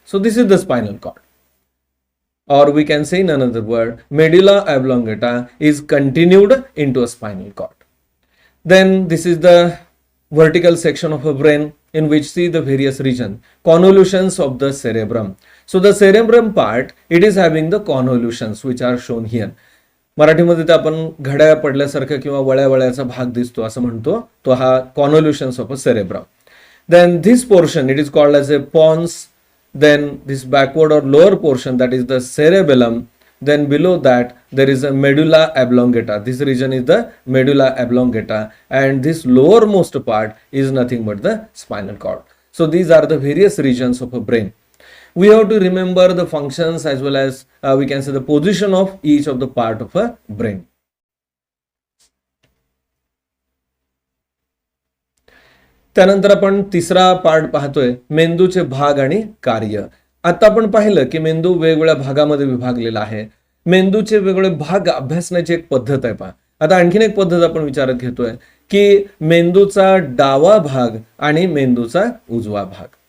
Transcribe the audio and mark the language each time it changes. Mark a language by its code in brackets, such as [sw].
[en] So this is the spinal cord, or we can say in another word, medulla oblongata is continued into a spinal cord. Then this is the vertical section of a brain in which see the various regions, convolutions of the cerebrum. So the cerebrum part, it is having the convolutions which are shown here. [mr] मराठीमध्ये तर आपण घड्या पडल्यासारखा किंवा वळ्या वळ्याचा भाग दिसतो असं म्हणतो, तो हा [en] Convolutions of a cerebrum. Then this portion it is called as a pons. Then this backward or lower portion that is the cerebellum. Then below that there is a medulla oblongata. This region is the medulla oblongata and this lowermost part is nothing but the spinal cord. So these are the various regions of a brain. We have to remember the functions as well as we can say the position of each of the part of a brain. [mr] त्यानंतर आपण तिसरा part पाहतोय, मेंदूचे भाग आणि कार्य. आता आपण पाहिलं की मेंदू वेगवेगळ्या भागामध्ये विभागलेला आहे. मेंदूचे वेगवेगळे भाग अभ्यासण्याची एक पद्धत आहे. पहा, आता आणखीन एक पद्धत आपण विचारात घेतोय की मेंदूचा डावा भाग आणि मेंदूचा उजवा भाग.